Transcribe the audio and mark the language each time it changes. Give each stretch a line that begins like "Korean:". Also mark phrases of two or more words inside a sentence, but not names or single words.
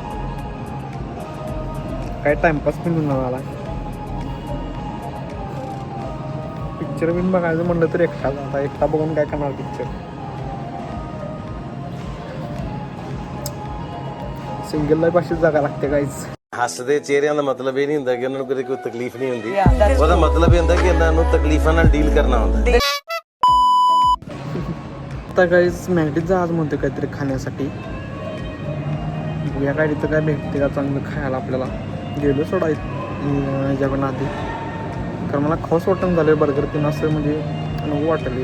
Marathi: काय टाइमपास पण होणार मला. पिक्चर बिन बघायचं म्हणलं तर एकटा जाता. एकटा बघून काय करणार पिक्चर.
English: single life
Marathi: अशीच जागा लागते गाइस.
Punjabi: ਹੱਸਦੇ ਚਿਹਰਿਆਂ ਦਾ ਮਤਲਬ ਇਹ ਨਹੀਂ ਹੁੰਦਾ ਕਿ ਉਹਨਾਂ ਨੂੰ ਕਦੇ ਕੋਈ ਤਕਲੀਫ ਨਹੀਂ ਹੁੰਦੀ. ਉਹਦਾ ਮਤਲਬ ਇਹ ਹੁੰਦਾ ਕਿ ਇਹਨਾਂ ਨੂੰ ਤਕਲੀਫਾਂ ਨਾਲ ਡੀਲ ਕਰਨਾ ਹੁੰਦਾ.
Marathi: आता गाइस मॅगडीचा आज म्हणतो काहीतरी खाण्यासाठी. बघूया काय तिथं काय भेटते का चांगलं खायला आपल्याला. गेलो सोडा ह्याच्याकडून आधी कारण मला खाऊच वाटण झालं बर्गर तीन असं म्हणजे नको वाटले.